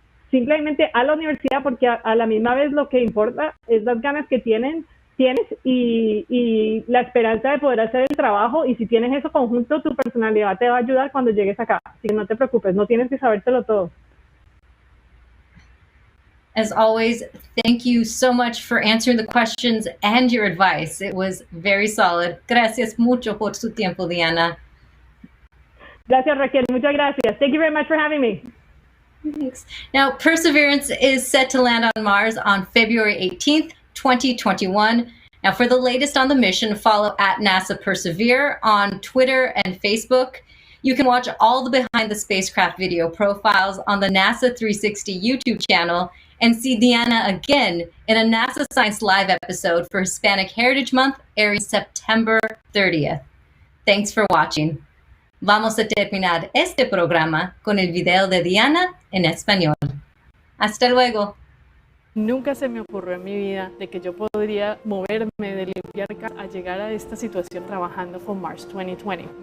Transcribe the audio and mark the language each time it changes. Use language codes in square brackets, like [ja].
[es] Simplemente a la universidad porque a la misma vez lo que importa es las ganas que tienes y la esperanza de poder hacer el trabajo, y si tienes eso conjunto, tu personalidad te va a ayudar cuando llegues acá. Así que no te preocupes, no tienes que sabértelo todo. [en] As always, thank you so much for answering the questions and your advice. It was very solid. Gracias mucho por su tiempo, Diana. Gracias, Raquel. Muchas gracias. Thank you very much for having me. Thanks. Now, Perseverance is set to land on Mars on February 18th, 2021. Now, for the latest on the mission, follow at NASA Persevere on Twitter and Facebook. You can watch all the Behind the Spacecraft video profiles on the NASA 360 YouTube channel and see Diana again in a NASA Science Live episode for Hispanic Heritage Month, airing September 30th. Thanks for watching. [es] Vamos a terminar este programa con el video de Diana en español. Hasta luego. Nunca se me ocurrió en mi vida de que yo podría moverme de limpiar a llegar a esta situación trabajando con Mars 2020.